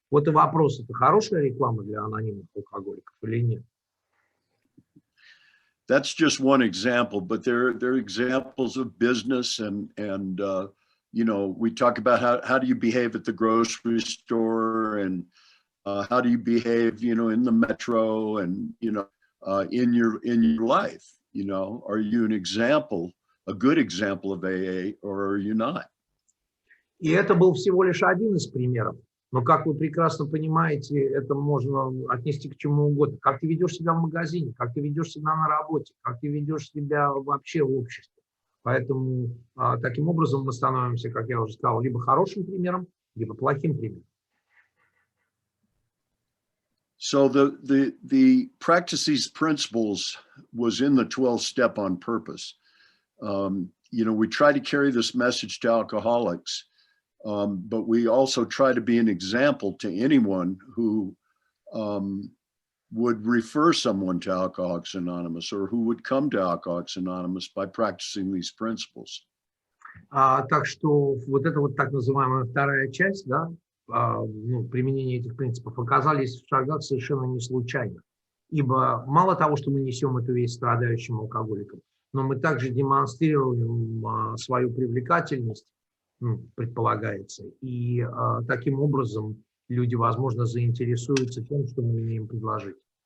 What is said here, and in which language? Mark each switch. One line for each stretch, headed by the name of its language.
Russian: Вот и вопрос, это хорошая реклама для анонимных алкоголиков или нет?
English: That's just one example, but there are examples of business and you know, we talk about how do you behave at the grocery store, and how do you behave, you know, in the metro, and you know, in your life, you know, are you an example, a good example of AA, or are you not?
Russian: И это был всего лишь один из примеров. Но, как вы прекрасно понимаете, это можно отнести к чему угодно. Как ты ведешь себя в магазине, как ты ведешь себя на работе, как ты ведешь себя вообще в обществе. Поэтому таким образом мы становимся, как я уже сказал, либо хорошим примером, либо плохим примером.
English: So the practice these principles was in the 12 step on purpose. You know, we try to carry this message to alcoholics, but we also try to be an example to anyone who would refer someone to Alcoholics Anonymous or who would come to Alcoholics Anonymous by practicing these principles.
Russian: Так что вот эта вот так называемая вторая часть, да, ну, применение этих принципов оказались в шагах совершенно не случайно. Ибо мало того, что мы несем эту весть страдающим алкоголикам, но мы также демонстрируем свою привлекательность, ну, предполагается, и таким образом люди, возможно, заинтересуются тем, что мы имеем предложить.